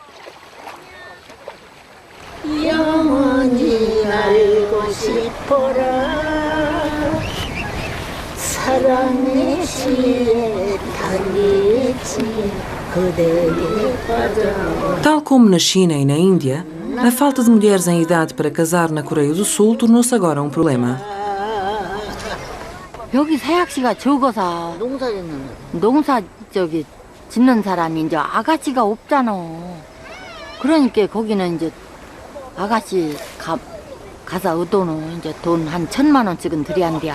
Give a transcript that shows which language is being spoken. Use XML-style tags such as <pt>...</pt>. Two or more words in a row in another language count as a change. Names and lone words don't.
<pt>Tal como na China e na Índia, a falta de mulheres em idade para casar na Coreia do Sul tornou-se agora um problema.</pt> <ko>여기 사약시가 적어서 농사 짓는 사람이 이제 아가씨가 없잖아. 그러니까 거기는 이제 아가씨 가서 얻어놓은 이제 돈 한 1,000만 원씩은 들여야 한대야.</ko>